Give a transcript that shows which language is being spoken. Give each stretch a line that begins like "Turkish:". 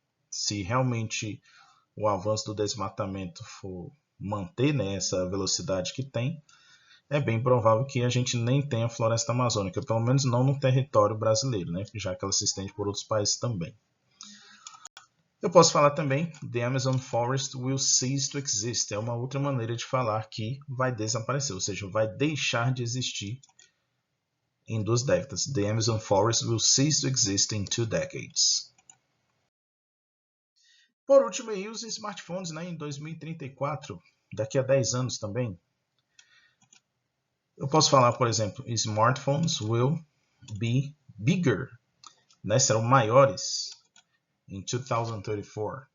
Portuguese: Se realmente o avanço do desmatamento for manter, né, essa velocidade que tem, é bem provável que a gente nem tenha floresta amazônica, pelo menos não no território brasileiro, né, já que ela se estende por outros países também. Eu posso falar também,
English: the Amazon Forest will cease to exist.
Portuguese: É uma outra maneira de falar que vai desaparecer, ou seja, vai deixar de existir em 2 décadas.
English: The Amazon Forest will cease to exist in 2 decades.
Portuguese: Por último, aí, os smartphones, né, em 2034, daqui a 10 anos também. Eu posso falar, por exemplo,
English: smartphones will be bigger,
Portuguese: né, serão maiores em 2034.